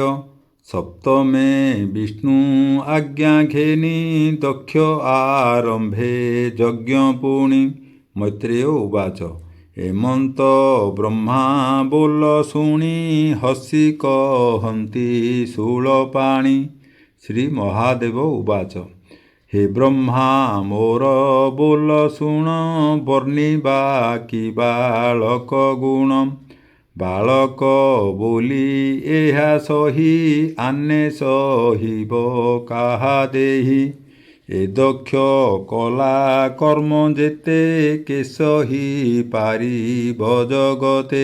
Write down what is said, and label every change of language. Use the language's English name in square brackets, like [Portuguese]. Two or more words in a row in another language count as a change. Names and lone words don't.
[Odia] ସପ୍ତମେ ବିଷ୍ଣୁ ଆଜ୍ଞା ଘେନି ଦକ୍ଷ ଆରମ୍ଭେ ଯଜ୍ଞ ପୁଣି। [Sanskrit] मैत्रेय उवाच [Odia] ହେମନ୍ତ ବ୍ରହ୍ମା ବୋଲ ଶୁଣି ହସି କହନ୍ତି ଶୂଳପାଣି। [Sanskrit] श्री महादेव उवाच [Odia] ହେ ବ୍ରହ୍ମା ମୋର ବୋଲ ଶୁଣ ବର୍ଣ୍ଣିବା କି ବାଳକ ଗୁଣ। ବାଳକ ବୋଲି ଏହା ସହି ଆନେ ସହିବ କାହା ଦେହି। ଏ ଦକ୍ଷ କଲା କର୍ମ ଯେତେ କେ ସହି ପାରିବ ଜଗତେ।